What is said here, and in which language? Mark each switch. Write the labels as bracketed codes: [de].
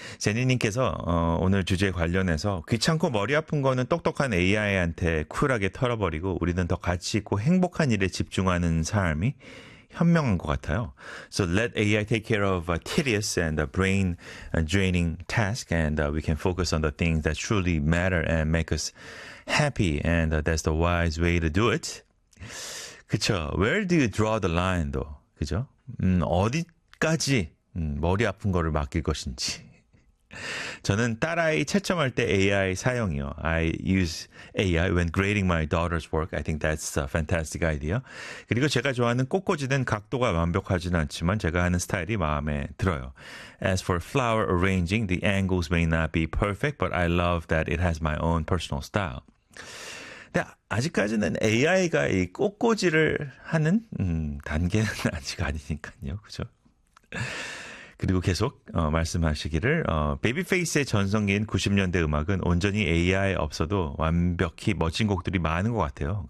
[ko] 제니님께서 오늘 주제에 관련해서 귀찮고 머리 아픈 거는 똑똑한 AI한테 쿨하게 털어버리고 우리는 더 가치 있고 행복한 일에 집중하는 삶이 현명한 것 같아요. [en] So let AI take care of tedious and brain draining task and we can focus on the things that truly matter and make us happy and that's the wise way to do it. 그쵸. Where do you draw the line, though? 그죠? [ko] 어디까지 머리 아픈 거를 맡길 것인지. 저는 딸아이 채점할 때 AI 사용이요. [en] I use AI when grading my daughter's work. I think that's a fantastic idea. [ko] 그리고 제가 좋아하는 꽃꽂이는 각도가 완벽하진 않지만 제가 하는 스타일이 마음에 들어요. [en] As for flower arranging, the angles may not be perfect, but I love that it has my own personal style. [ko] 근데 아직까지는 AI가 이 꽃꽂이를 하는 단계는 아직 아니니까요. 그죠? 그리고 계속 말씀하시기를 베이비페이스의 전성기인 90년대 음악은 온전히 AI 없어도 완벽히 멋진 곡들이 많은 것 같아요.